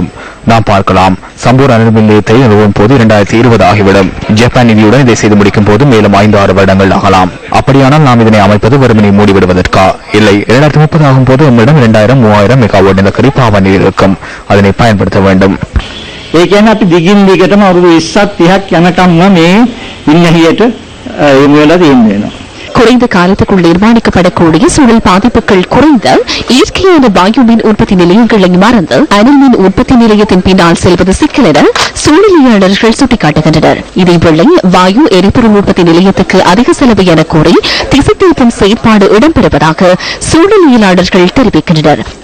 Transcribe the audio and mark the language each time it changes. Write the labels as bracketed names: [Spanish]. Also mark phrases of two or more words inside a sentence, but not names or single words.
[Tamil] நாம் பார்க்கலாம், சம்பூர் அனல் மின் நிலையத்தை நிறுவும் போது 2020 ஆகிவிடும். ஜப்பான் நிதியுடன் இதை செய்து முடிக்கும் போது மேலும் 5-6 வருடங்கள் ஆகலாம். அப்படியானால் நாம் இதனை அமைப்பது வெறுமனை மூடிவிடுவதற்கா? இல்லை, 2030 ஆகும் போது நம்மிடம் 2000-3000 மெகாவாட் நிலக்கரி பாவனை இருக்கும். அதனை பயன்படுத்த வேண்டும். [Sinhala] ඒ කියන්නේ අපි දිගින් දිගටම අවුරුදු 20-30ක් යනකම්ම මේ ඉන්නහියට එමු වෙලා තියෙනවා. [Tamil] குறைந்த காலத்துக்குள் நிர்மாணிக்கப்படக்கூடிய சூழல் பாதிப்புகள் குறைந்த இயற்கையான வாயு மின் உற்பத்தி நிலையங்களை மறந்து அனல் மின் உற்பத்தி நிலையத்தின் பின்னால் செல்வது சிக்கல் என சூழலியலாளர்கள் சுட்டிக்காட்டுகின்றனர். இதேவேளை வாயு எரிபொருள் உற்பத்தி நிலையத்துக்கு அதிக செலவு என கூறி திசை திருப்பும் செயற்பாடு இடம்பெறுவதாக சூழலியலாளர்கள் தெரிவிக்கின்றனர்.